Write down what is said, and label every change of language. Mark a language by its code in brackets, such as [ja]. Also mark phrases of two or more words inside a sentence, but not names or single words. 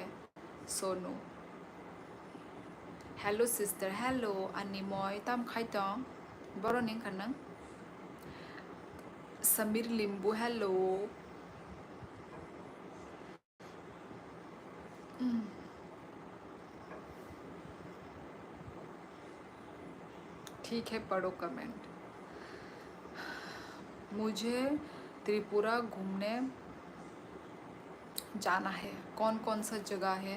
[trp] सोनू, [en] hello sister, [trp] हेलो अनिमोय तम खाइतों बरो निंग खनंग। [hi] समीर लिंबू हेलो। ठीक है पढ़ो कमेंट। मुझे त्रिपुरा घूमने जाना है, कौन कौन सा जगह है?